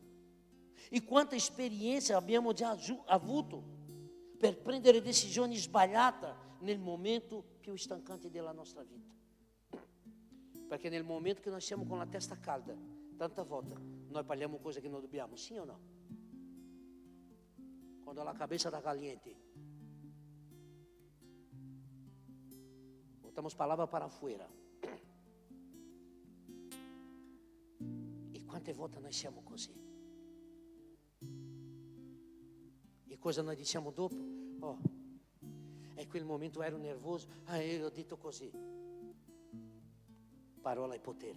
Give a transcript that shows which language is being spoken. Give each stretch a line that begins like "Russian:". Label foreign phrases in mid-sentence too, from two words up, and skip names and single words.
Italian: E quanta esperienza abbiamo già avuto per prendere decisioni sbagliate nel momento più stancante della nostra vita. Perché nel momento che noi siamo con la testa calda, tante volte noi parliamo cose che non dobbiamo, sì o no?
Portuguese: Quando la cabeça está caliente, botamos palavras para afuera.
Italian: E quante volte noi siamo così? E cosa noi diciamo dopo? Oh, e quel momento ero nervoso, io ho detto così. Parola e potere.